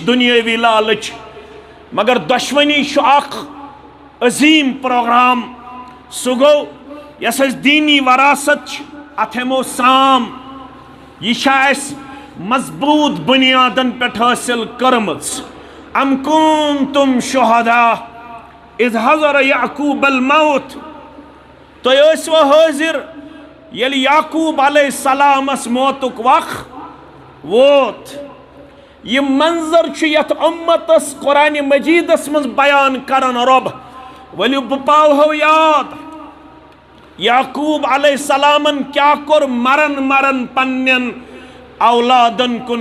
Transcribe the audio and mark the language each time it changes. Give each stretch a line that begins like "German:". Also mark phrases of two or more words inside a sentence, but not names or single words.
Kashmiri: دُنیٲوی لالٕچ مگر دۄشوٕنی چھُ اکھ عظیٖم پروگرام سُہ گوٚو یۄس اَسہِ دیٖنی وراثت چھِ اتھ ہٮ۪مو سام یہ چھا اَسہِ مضبوٗط بُنیادن پٮ۪ٹھ حٲصِل کٔرمٕژ
Arabic: ام کنتم شہداء اذ حضر یعقوب الموت
Kashmiri: تُہۍ ٲسوا حٲضِر ییٚلہِ یعقوب علیہ السلامس موتُک وق ووت یہ منظر چھُ یتھ اُمتس قرآنِ مجیٖدس منٛز بیان کران رۄب ؤلِو بہٕ پاوہو یاد یعقوب علیہ السلامن کیٛاہ کوٚر مرن مرن پننٮ۪ن اولادن کُن